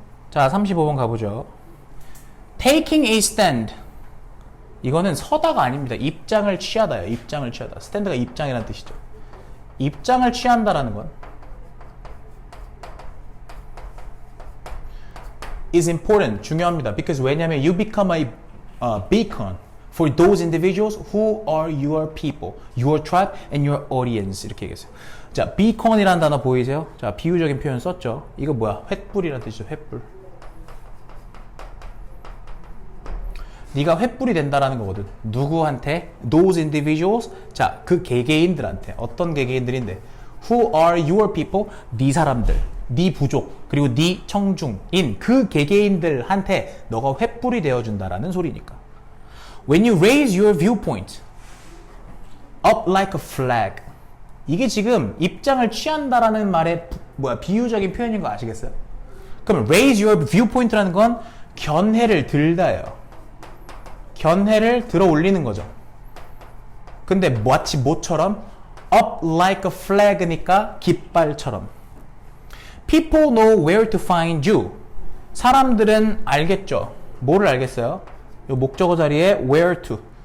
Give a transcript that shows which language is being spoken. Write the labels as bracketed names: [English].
[English] 자, [Korean] 35번 가보죠. [English] Taking a stand. [Korean] 이거는 서다가 아닙니다. 입장을 취하다예요. 입장을 취하다. 스탠드가 입장이라는 뜻이죠. 입장을 취한다라는 건 [English] is important. [Korean] 중요합니다. [English] Because [Korean] 왜냐면 [English] you become a beacon for those individuals who are your people, your tribe, and your audience. [Korean] 이렇게 얘기했어요. 자, beacon이라는 단어 보이세요? 자, 비유적인 표현 썼죠. 이거 뭐야? 횃불이라는 뜻이죠. 횃불. 네가 횃불이 된다라는 거거든. 누구한테? [English] Those individuals. [Korean] 자, 그 개개인들한테. 어떤 개개인들인데? [English] Who are your people? [Korean] 네 사람들, 네 부족, 그리고 네 청중인 그 개개인들한테 너가 횃불이 되어준다라는 소리니까. [English] When you raise your viewpoint up like a flag. [Korean] 이게 지금 입장을 취한다라는 말의 비유적인 표현인 거 아시겠어요? 그럼 raise your viewpoint라는 건 견해를 들다예요. 견해를 들어 올리는 거죠. 근데 마치 뭐처럼? [English] up like a flag니까 [Korean] 깃발처럼. [English] People know where to find you. [Korean] 사람들은 알겠죠. 뭐를 알겠어요? 이 목적어 자리에 where to.